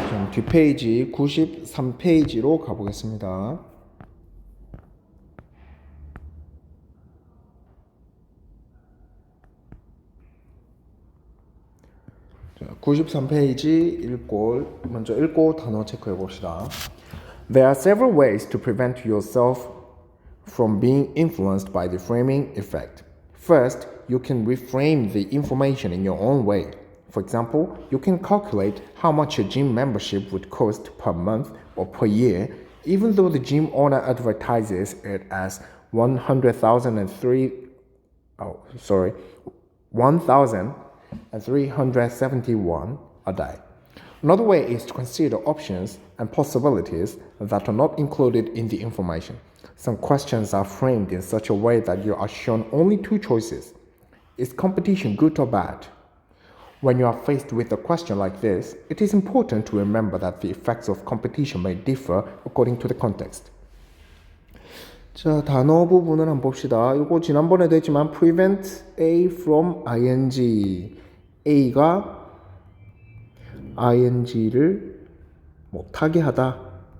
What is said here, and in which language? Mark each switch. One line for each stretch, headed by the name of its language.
Korean: 뒷페이지 93페이지로 가보겠습니다. 93페이지 먼저 읽고 단어 체크해 봅시다.
English: There are several ways to prevent yourself from being influenced by the framing effect. First, you can reframe the information in your own way. For example, you can calculate how much a gym membership would cost per month or per year, even though the gym owner advertises it as 1,371 a day. Another way is to consider options and possibilities that are not included in the information. Some questions are framed in such a way that you are shown only two choices. Is competition good or bad? When you are faced with a question like this, it is important to remember that the effects of competition may differ according to the context.
Korean: 자, 단어 부분을 한번 봅시다. 이거 지난번에도 했지만
English: prevent A from ing.
Korean: A가 ing를 못하게 하다.